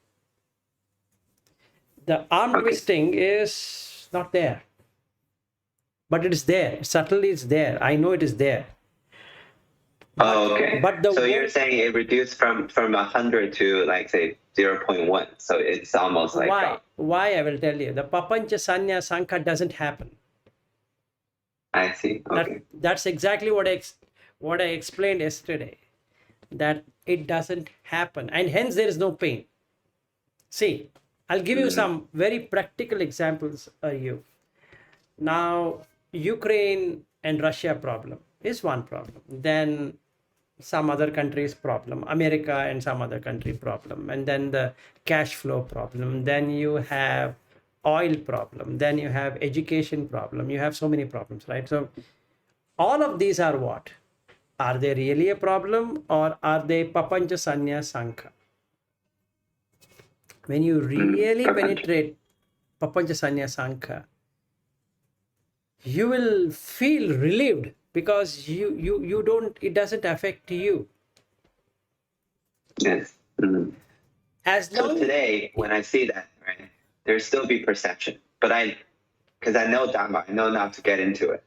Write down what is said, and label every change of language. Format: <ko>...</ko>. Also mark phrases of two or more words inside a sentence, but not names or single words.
<en>The arm twisting is not there. But it is there. Subtly it's there. I know it is there. Okay. But so you're saying it reduced from 100 to like say 0.1. So it's almost like why I will tell you. The</en> <pi>papancha sanya sankha</pi> <en>doesn't happen. I see. Okay. That's exactly what I explained yesterday. That it doesn't happen, and hence there is no pain. See, I'll give you some very practical examples. Now, Ukraine and Russia problem is one problem. Then some other country's problem, America and some other country problem, and then the cash flow problem. Then you have oil problem. Then you have education problem. You have so many problems, right? So all of these are what? Are they really a problem, or are they</en> <pi>papancha sanya sankha?</pi> <en>When you really penetrate</en> <pi>papancha sanya sankha,</pi> <en>you will feel relieved because you don't, it doesn't affect you. Yes. So today, when I see that, right, there still be perception, but because I know Dhamma, I know not to get into it.</en>